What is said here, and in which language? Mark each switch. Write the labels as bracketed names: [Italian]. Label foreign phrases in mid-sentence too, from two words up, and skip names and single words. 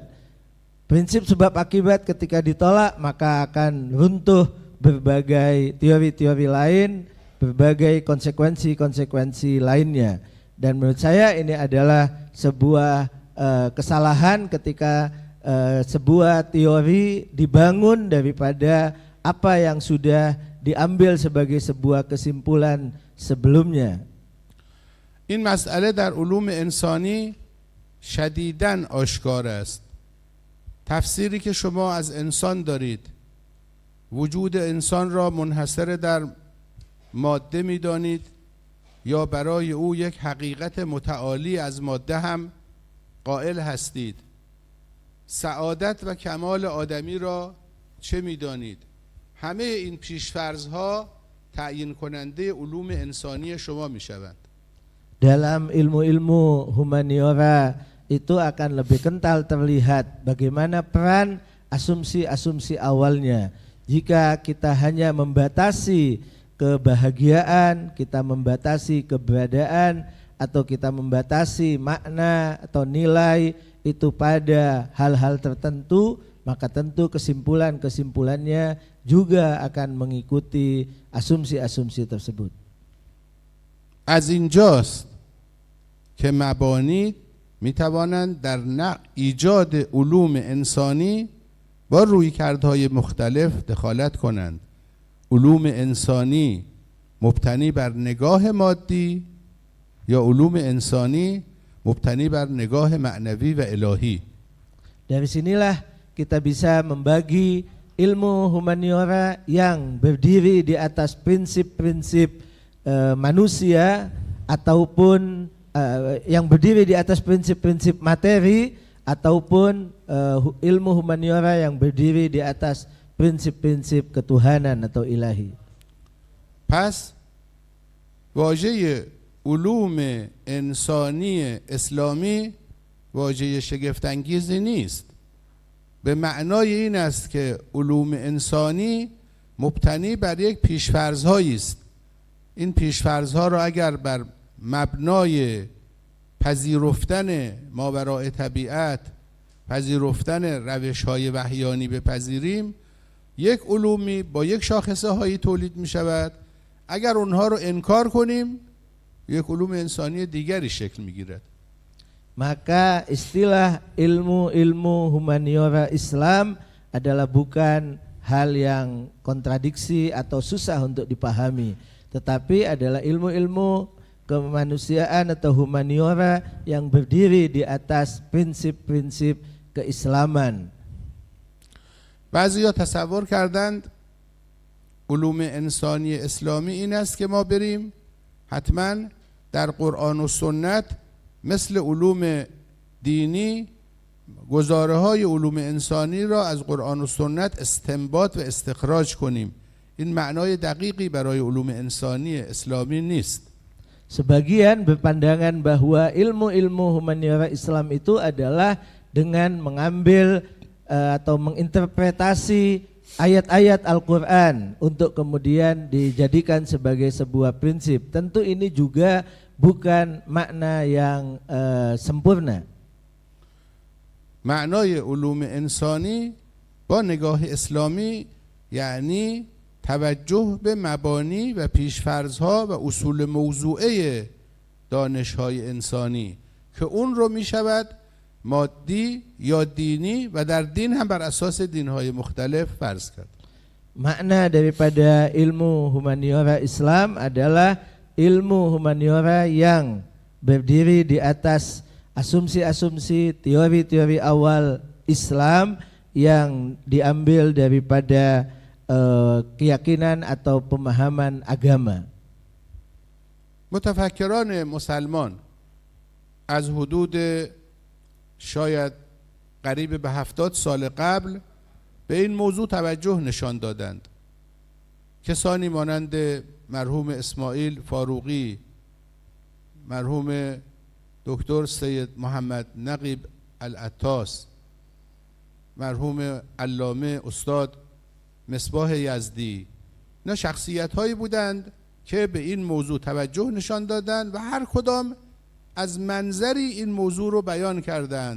[Indonesian] Prinsip sebab akibat ketika ditolak maka akan runtuh berbagai teori-teori lain, berbagai konsekuensi-konsekuensi lainnya. Dan menurut saya ini adalah sebuah kesalahan ketika sebuah teori dibangun daripada apa yang sudah diambil sebagai sebuah kesimpulan sebelumnya. [Persian] این مسئله در علوم انسانی شدیداً آشکار است. تفسیری که شما از انسان دارید، وجود انسان را منحصر در ماده می‌دانید یا برای او یک حقیقت متعالی از ماده هم قائل هستید؟ سعادت و کمال آدمی را چه می‌دانید؟ همه این پیش‌فرض‌ها تعیین کننده علوم انسانی شما می‌شوند. [Indonesian] Dalam ilmu-ilmu humaniora itu akan lebih kental terlihat bagaimana peran asumsi-asumsi awalnya. Jika kita hanya membatasi kebahagiaan, kita membatasi keberadaan, atau kita membatasi makna atau nilai itu pada hal-hal tertentu, maka tentu kesimpulan-kesimpulannya juga akan mengikuti asumsi-asumsi tersebut. [Persian] از اینجاست که مبانی میتوانند در ایجاد علوم انسانی با رویکردهای مختلف دخالت کنند. علوم انسانی مبتنی بر نگاه مادی یا علوم انسانی مبتنی بر نگاه معنوی و الهی. [Indonesian] Dari sinilah kita bisa membagi ilmu humaniora yang berdiri di atas prinsip-prinsip manusia ataupun yang berdiri di atas prinsip-prinsip materi ataupun ilmu humaniora yang berdiri di atas prinsip-prinsip ketuhanan atau ilahi. [Persian] پس واژه علوم انسانی اسلامی واژه شگفت‌انگیزی نیست. به معنای این است که علوم انسانی مبتنی بر یک پیش‌فرض‌هایی است. این پیش‌فرض‌ها را اگر بر مبنای پذیرفتن ماوراء طبیعت، پذیرفتن روش‌های وحیانی بپذیریم، یک علومی با یک شاخصه هایی تولید می شود. اگر اونها رو انکار کنیم، یک علوم انسانی دیگری شکل می گیرد. [Indonesian] Maka istilah ilmu-ilmu humaniora Islam adalah bukan hal yang kontradiksi atau susah untuk dipahami, tetapi adalah ilmu-ilmu kemanusiaan atau humaniora yang berdiri di atas prinsip-prinsip keislaman. [Persian] بعضیا تصور کردند علوم انسانی اسلامی این است که ما بریم حتما در قرآن و سنت مثل علوم دینی گزاره های علوم انسانی را از قرآن و سنت استنباط و استخراج کنیم. این معنای دقیقی برای علوم انسانی اسلامی نیست. [Indonesian] Sebagian berpandangan bahwa ilmu-ilmu humaniora Islam itu adalah dengan mengambil atau menginterpretasi ayat-ayat Al-Quran untuk kemudian dijadikan sebagai sebuah prinsip. Tentu ini juga bukan makna yang sempurna. [Persian] معنای علوم انسانی با نگاه اسلامی یعنی توجه به مبانی و پیش‌فرض‌ها و اصول موضوعه دانش‌های انسانی که اون رو می‌شود مادی یا دینی و در دین هم بر اساس دین‌های مختلف فرض کرد. [Indonesian] Makna daripada ilmu humaniora Islam adalah ilmu humaniora yang berdiri di atas asumsi-asumsi, teori-teori awal Islam yang diambil daripada keyakinan atau pemahaman agama. [Persian] متفکران مسلمان از حدود شاید قریب به 70 سال قبل به این موضوع توجه نشان دادند. کسانی مانند مرحوم اسماعیل فاروقی، مرحوم دکتر سید محمد نقیب العطاس، مرحوم علامه استاد مصباح یزدی، اینا شخصیت هایی بودند که به این موضوع توجه نشان دادند و هر کدام از منظری این موضوع رو بیان کردند.